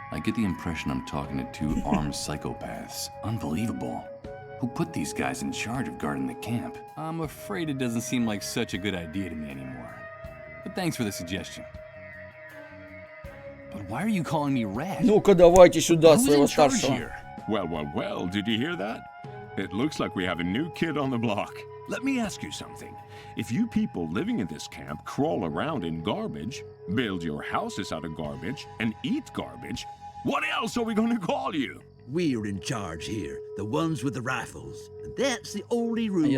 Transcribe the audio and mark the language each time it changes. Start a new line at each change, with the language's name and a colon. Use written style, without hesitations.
English: I get the impression I'm talking to two armed psychopaths. Unbelievable. Who put these guys in charge of guarding the camp? I'm afraid it doesn't seem like such a good idea to me anymore. But thanks for the suggestion. But why are you calling me Red?
Russian: Ну-ка, давайте сюда своего старшего.
English: Well, did you hear that? It looks like we have a new kid on the block. Let me ask you something. If you people living in this camp crawl around in garbage, build your houses out of garbage, and eat garbage, what else are we going to call you? We're in charge here, the ones with the rifles. And that's the only rule you